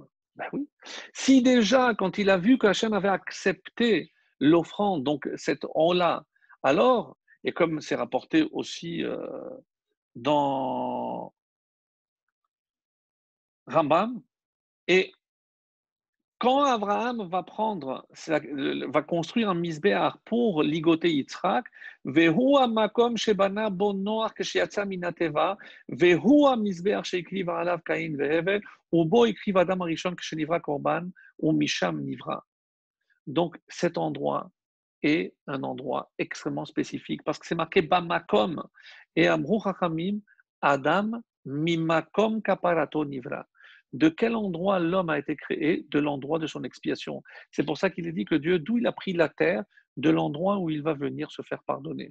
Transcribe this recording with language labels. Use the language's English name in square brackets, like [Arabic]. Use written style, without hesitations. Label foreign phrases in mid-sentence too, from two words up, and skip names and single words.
[French] Ben oui. Si déjà, quand il a vu que Hachem avait accepté l'offrande, donc cette on-là, alors, et comme c'est rapporté aussi dans Rambam, et quand Abraham va construire un misbéach pour ligoter Yitzhak, [Hebrew] והוא המקום שבנה בו נח כשיצא מן התיבה, והוא המזבח שהקריב עליו קין והבל, ובו הקריב אדם הראשון כשנברא קרבן, ומשם נברא. [French] Donc cet endroit est un endroit extrêmement spécifique parce que c'est marqué Bamakom et [Hebrew] אמרו חכמים, אדם ממקום כפרתו נברא. [French] De quel endroit l'homme a été créé? De l'endroit de son expiation. C'est pour ça qu'il est dit que Dieu, d'où il a pris la terre, de l'endroit où il va venir se faire pardonner.